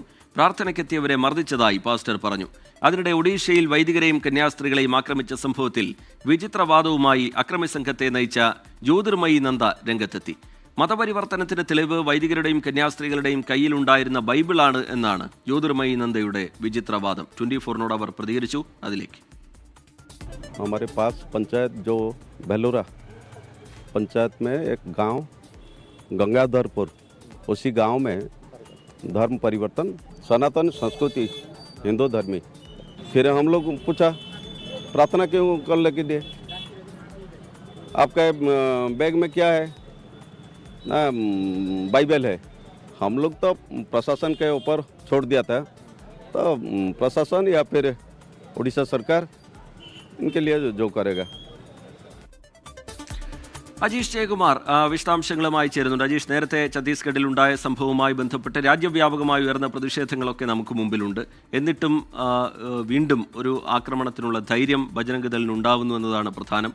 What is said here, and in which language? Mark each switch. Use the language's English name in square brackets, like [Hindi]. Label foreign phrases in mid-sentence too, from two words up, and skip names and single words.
[Malayalam] പ്രാർത്ഥനയ്ക്കെത്തിയവരെ മർദ്ദിച്ചതായി പാസ്റ്റർ പറഞ്ഞു. അതിനിടെ ഒഡീഷയിൽ വൈദികരെയും കന്യാസ്ത്രീകളെയും ആക്രമിച്ച സംഭവത്തിൽ വിചിത്രവാദവുമായി അക്രമി സംഘത്തെ നയിച്ച ജ്യോതിർമയി നന്ദ രംഗത്തെത്തി. മതപരിവർത്തനത്തിന് തെളിവ് വൈദികരുടെയും കന്യാസ്ത്രീകളുടെയും കയ്യിലുണ്ടായിരുന്ന ബൈബിളാണ് എന്നാണ് ജ്യോതിർമയി നന്ദയുടെ വിചിത്രവാദം. 24-നോട് അവർ പ്രതികരിച്ചു. അതിലേക്ക് [Hindi] हमारे पास पंचायत जो बेलूरा पंचायत में एक गांव गंगाधरपुर, उसी गांव में धर्म परिवर्तन सनातन संस्कृति हिंदू धर्मी। फिर हम लोग पूछा प्रार्थना क्यों करने के लिए, आपका बैग में क्या है ना, बाइबल है। हम लोग तो प्रशासन के ऊपर छोड़ दिया था, तो प्रशासन या फिर उड़ीसा सरकार इनके लिए जो करेगा. [Malayalam] അജീഷ് ജയകുമാർ വിശദാംശങ്ങളുമായി ചേരുന്നുണ്ട്. അജീഷ്, നേരത്തെ ഛത്തീസ്ഗഡിൽ ഉണ്ടായ സംഭവവുമായി ബന്ധപ്പെട്ട് രാജ്യവ്യാപകമായി ഉയർന്ന പ്രതിഷേധങ്ങളൊക്കെ നമുക്ക് മുമ്പിലുണ്ട്. എന്നിട്ടും വീണ്ടും ഒരു ആക്രമണത്തിനുള്ള ധൈര്യം ബജരംഗ് ദളിന് ഉണ്ടാവുന്നു എന്നതാണ് പ്രധാനം.